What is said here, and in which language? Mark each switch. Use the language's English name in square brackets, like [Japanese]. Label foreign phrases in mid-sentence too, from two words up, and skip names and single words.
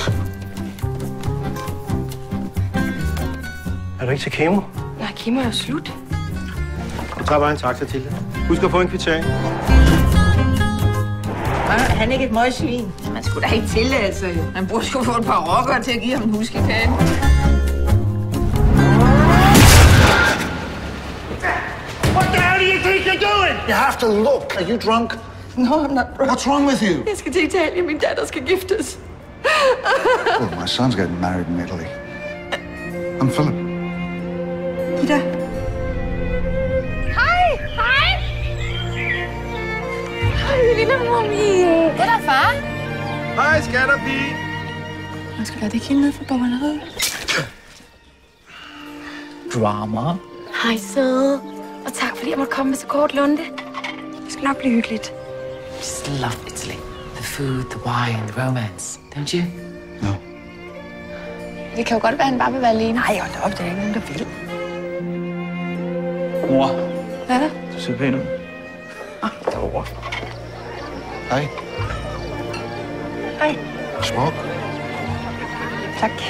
[Danish] Er du ikke til kemo? Nej, kemo er jo slut. Jeg tager bare en taxa til det. Husk at få en kvittering. Han er ikke et møgsvin. Man skulle da ikke tillade sig, jo. Man burde jo få et par rockere til at give ham en huskekage. [English] What the hell do you think you're doing? You have to look. Are you drunk? No, I'm not drunk. What's wrong with you? [Danish] Jeg skal til Italien. Min datter skal giftes. [English] Well, my son's getting married in Italy. I'm Philip. Ida. [Danish] Hej! Hej! Hej, lille mommy. Goddag, far. Hej, skatterpige. Man skal være det ikke nede for bommeriet. Drama. Hej, søde. Og tak, fordi jeg måtte komme med så kort lunde. Det skal nok blive hyggeligt. [English] Just love Italy. The food, the wine, the romance. Don't you? No. [Danish] Det kan jo godt være, at han bare vil være alene. Nej, hold da op, det er ikke nogen, der vil. Mor, Hvad er der? du ser pæn ud. Derovre. Hej. Hej. Smuk. Tak.